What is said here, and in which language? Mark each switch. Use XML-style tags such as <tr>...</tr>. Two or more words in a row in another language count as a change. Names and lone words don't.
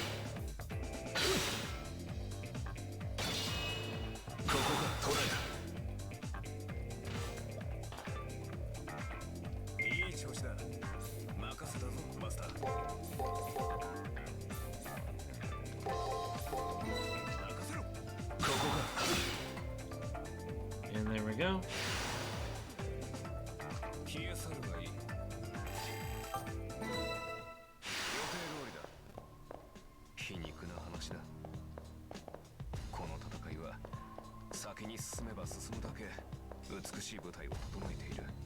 <ja>ここが取れた。調子だ。任せたぞ、マスター。任せろ。ここか。</ja> <en>And there we go.</en> <ja>消え去るがいい。予定通りだ。皮肉な話だ。この戦いは先に進めば進むだけ美しい舞台を整えている。</ja>